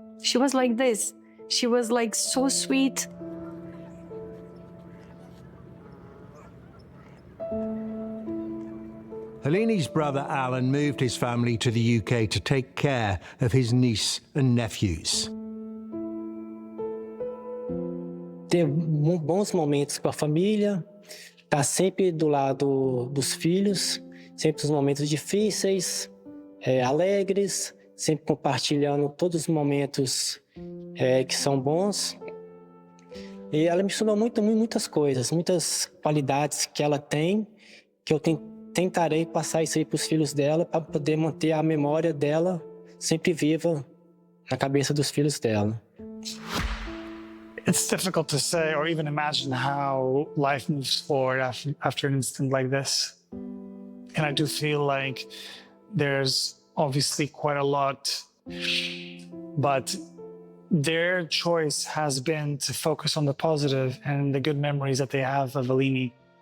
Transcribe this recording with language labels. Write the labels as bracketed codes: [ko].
[en] She was like this. She was like so sweet. Aline's brother Alan moved his family to the UK to take care of his niece and nephews. [pt] Ter bons momentos com a família, estar sempre do lado dos filhos, sempre nos momentos difíceis, alegres, sempre compartilhando todos os momentos que são bons. E ela me ensinou muitas coisas, muitas qualidades que ela tem, que eu tentarei passar isso aí para os filhos dela, para poder manter a memória dela sempre viva na cabeça dos filhos dela. [en] It's difficult to say or even imagine how life moves forward after an incident like this. And I do feel like there's obviously quite a lot, but their choice has been to focus on the positive and the good memories that they have of Aline.